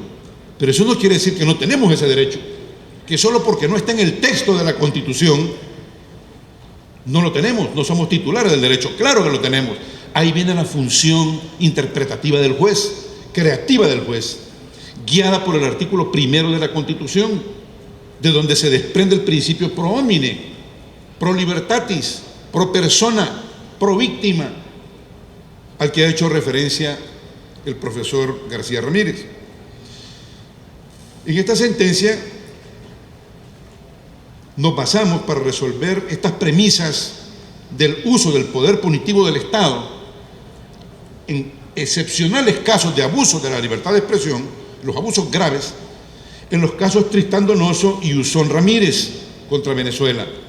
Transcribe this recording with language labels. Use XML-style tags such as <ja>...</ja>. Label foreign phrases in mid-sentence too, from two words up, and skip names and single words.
<es>Pero eso no quiere decir que no tenemos ese derecho, que solo porque no está en el texto de la Constitución no lo tenemos, no somos titulares del derecho. Claro que lo tenemos. Ahí viene la función interpretativa del juez, creativa del juez, guiada por el artículo 1 de la Constitución, de donde se desprende el principio</es> <la>pro homine, pro libertatis, pro persona, pro víctima,</la> <es>al que ha hecho referencia el profesor García Ramírez. En esta sentencia nos basamos para resolver estas premisas del uso del poder punitivo del Estado en excepcionales casos de abuso de la libertad de expresión, los abusos graves, en los casos Tristán Donoso y Usón Ramírez contra Venezuela.</es>